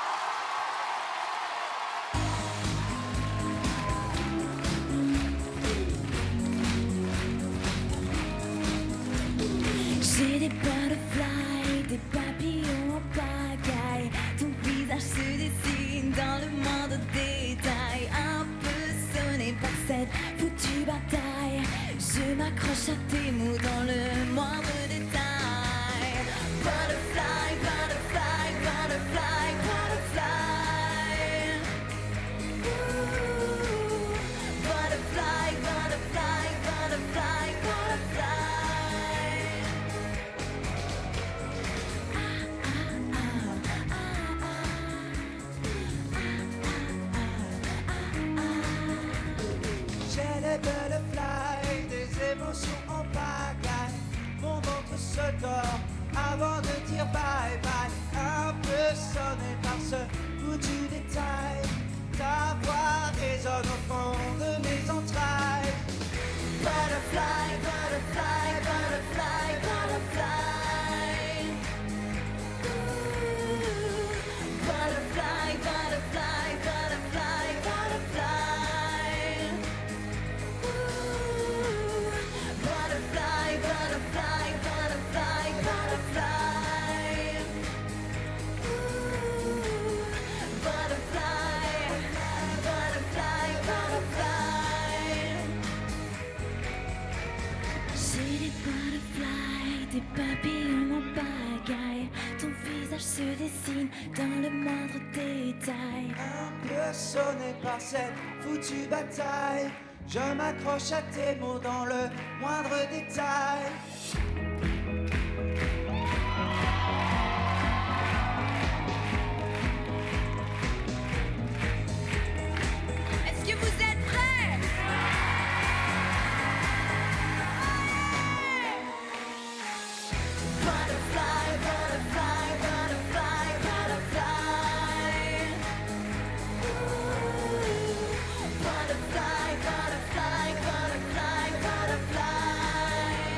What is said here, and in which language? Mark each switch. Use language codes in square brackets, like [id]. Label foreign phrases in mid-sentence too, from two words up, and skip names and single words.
[fr] J'ai des butterflies, des papillons en pagaille. Ton visage se dessine dans le moindre détail. Un peu sonné par cette foutue bataille. Je m'accroche à tes mots dans le moindre détail. [en] Butterfly, butterfly, butterfly, butterfly. Ooh. Butterfly, butterfly, butterfly, butterfly. [fr] J'ai des butterflies, des émotions en pagaille. Mon ventre se tord avant de dire [en] bye bye. [fr] Un peu sonné par ce foutu détail. Ta voix résonne au fond de mes entrailles. [en] Butterfly, butterfly, butterfly, butterfly. Ooh. Butterfly, butterfly, butterfly, butterfly. Ooh. Butterfly, butterfly, butterfly, butterfly. Ooh. Butterfly, butterfly, butterfly. [fr] J'ai des butterflies, des papillons en pagaille. Ton visage se dessine dans le moindre détail. Un peu sonné par cette foutue bataille. Je m'accroche à tes mots dans le moindre détail. Est-ce que vous êtes prêts? [en] Butterfly, butterfly, butterfly, butterfly. Ooh. Butterfly, butterfly, butterfly, butterfly.